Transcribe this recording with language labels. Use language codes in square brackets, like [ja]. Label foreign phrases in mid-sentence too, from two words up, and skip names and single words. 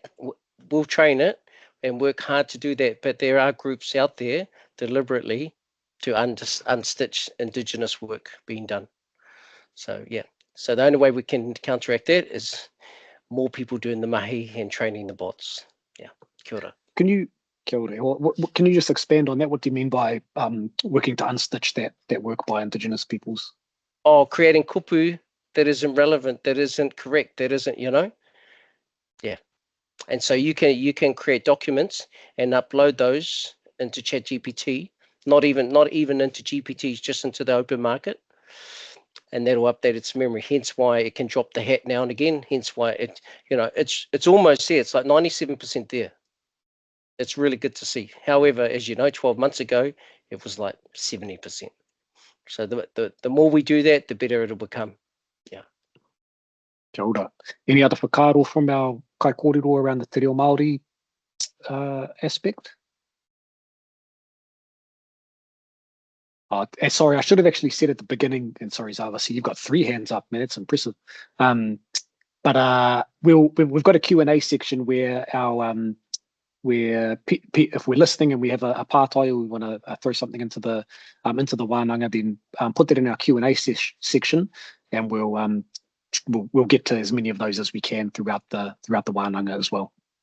[en] We'll train it and work hard to do that, but there are groups out there deliberately to unstitch Indigenous work being done. So so the only way we can counteract that is more people doing the mahi and training the bots. Yeah, [mi] kia ora. Kia ora. [en] What, can you just expand on that? What do you mean by working to unstitch that work by Indigenous peoples? Oh, creating kupu that isn't relevant, that isn't correct, that isn't, yeah. And so you can create documents and upload those into ChatGPT, not even into GPTs, just into the open market, and that'll update its memory. Hence why it can drop the hat now and again. Hence why it's almost there. It's like 97% there. It's really good to see. However, as you know, 12 months ago, it was like 70%. So the more we do that, the better it'll become. Yeah. [mi] Kia ora. [en] Any other whakaaro from our [mi] kai kōrero [en] around the [mi] te reo Māori [en] aspect? Sorry, I should have actually said at the beginning, and sorry, Zava, see you've got 3 hands up, man. It's impressive. But we've got a Q&A section where if we're listening and we have a pātai, or we want to throw something into the wānanga, then put that in our Q&A section, and we'll get to as many of those as we can throughout the wānanga as well.